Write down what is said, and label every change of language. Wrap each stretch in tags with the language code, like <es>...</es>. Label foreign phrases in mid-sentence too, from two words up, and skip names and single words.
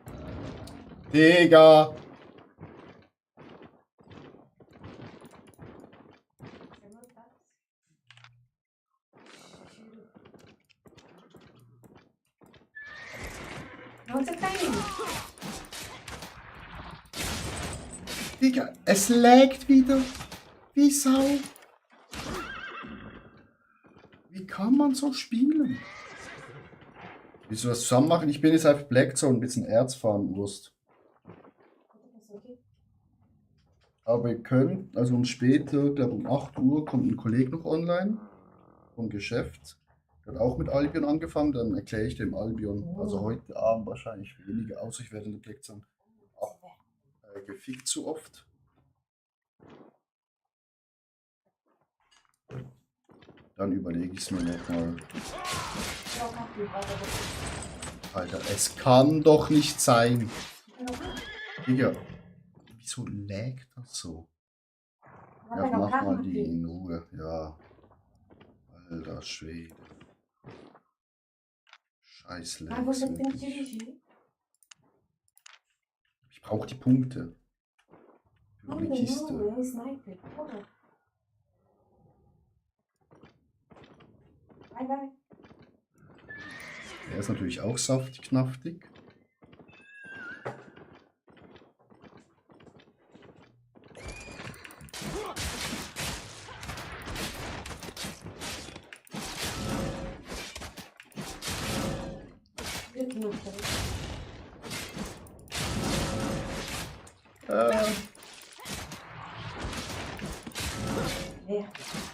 <de>Digga!</de> <pt>Você não tá. Tiro. Onde você tá indo?</pt> <de>Digga, es laggt wieder. Wie Sau. Wie kann man so spielen? Willst du was zusammen machen? Ich bin jetzt auf Blackzone, ein bisschen Erz fahren, Wurst.</de> <pt>Outra pessoa aqui?</pt> <de>Aber ihr könnt, also um später, glaube um 8 Uhr, kommt ein Kollege noch online vom Geschäft. Der hat auch mit Albion angefangen, dann erkläre ich dem Albion. Also heute Abend wahrscheinlich weniger, außer ich werde in der Blackzone gefickt zu oft. Dann überlege ich es mir nochmal.</de> <pt>Troca aqui, bota você.</pt> <de>Alter, es kann doch nicht sein. Digga, wieso laggt das so?</de> <pt>Vai</pt> <de>Ja,</de> <pt>pegar o</pt> <de>mach</de> <pt>carro,</pt> <de>mal die</de> <pt>Marquinhos?</pt> <de>in Ruhe. Ja. Alter Schwede. Scheiß</de> <pt>Ah, você</pt> <de>Lags,</de> <pt>tem que</pt> <de>wirklich.</de> <pt>dirigir.</pt> <de>Ich brauche die Punkte. Für</de> <pt>Não,</pt> <de>die</de> <pt>não,</pt> <de>Kiste.</de> <pt>é sniper. Porra. Vai, vai.</pt> <de>Der ist natürlich auch saftig, knaftig.</de> <pt>Vira aqui na frente. Merda.</pt>